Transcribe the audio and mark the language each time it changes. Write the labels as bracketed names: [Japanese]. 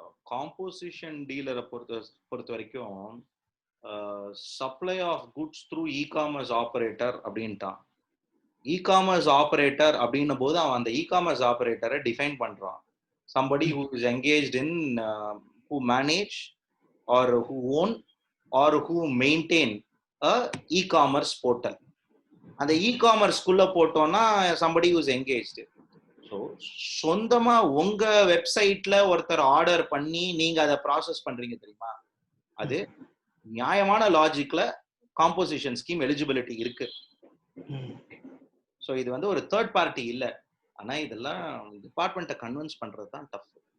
[Tamil] Composition டீலரை பொறுத்த வரைக்கும் supply of goods through e-commerce operator அப்படின்ட்டான். இ-காமர்ஸ் ஆபரேட்டர் அப்படின்னும் போது அவன் அந்த இ-காமர்ஸ் ஆபரேட்டரை டிஃபைன் பண்றான். [English] somebody who is engaged in who manage or who own or who maintain a e-commerce portal. [Tamil] அந்த இ-காமர்ஸ்குள்ள போட்டோம்னா [English] somebody who is engaged. [Tamil] So சொந்தமா உங்க வெப்சைட்ல ஒருத்தர் ஆர்டர் பண்ணி நீங்க அதை ப்ராசஸ் பண்றீங்க தெரியுமா, அது நியாயமான லாஜிக்ல காம்போசிஷன் ஸ்கீம் எலிஜிபிலிட்டி இருக்கு. ஸோ இது வந்து ஒரு தேர்ட் பார்ட்டி இல்ல. ஆனா இதெல்லாம் டிபார்ட்மெண்ட்டை கன்வின்ஸ் பண்றது தான் டஃப்.